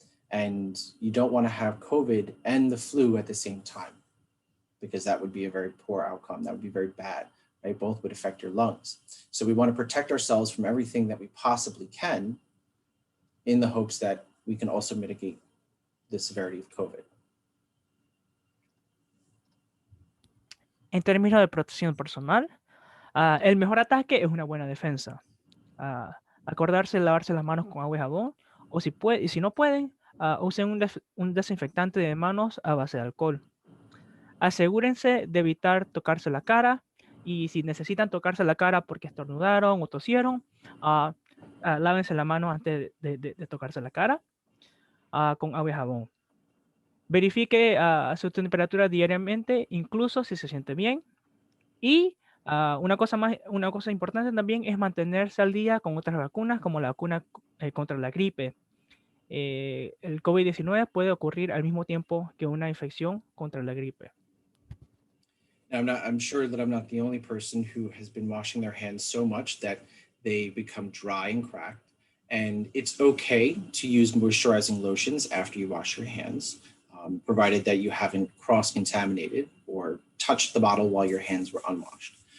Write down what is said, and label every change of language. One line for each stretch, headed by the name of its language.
English: And you don't want to have COVID and the flu at the same time, because that would be a very poor outcome. That would be very bad, right? Both would affect your lungs. So we want to protect ourselves from everything that we possibly can in the hopes that we can also mitigate the severity of COVID.
Spanish: En términos de protección personal, el mejor ataque es una buena defensa. Acordarse de lavarse las manos con agua y jabón, o si no pueden, usen un desinfectante de manos a base de alcohol. Asegúrense de evitar tocarse la cara, y si necesitan tocarse la cara porque estornudaron o tosieron, lávense la mano antes de tocarse la cara con agua y jabón. Verifique su temperatura diariamente, incluso si se siente bien. Y una cosa importante también es mantenerse al día con otras vacunas, como la vacuna contra la gripe. El COVID-19 puede ocurrir al mismo tiempo que una infección contra la gripe.
English: Now, I'm sure that I'm not the only person who has been washing their hands so much that they become dry and cracked. And it's okay to use moisturizing lotions after you wash your hands, provided that you haven't cross-contaminated or touched the bottle while your hands were unwashed.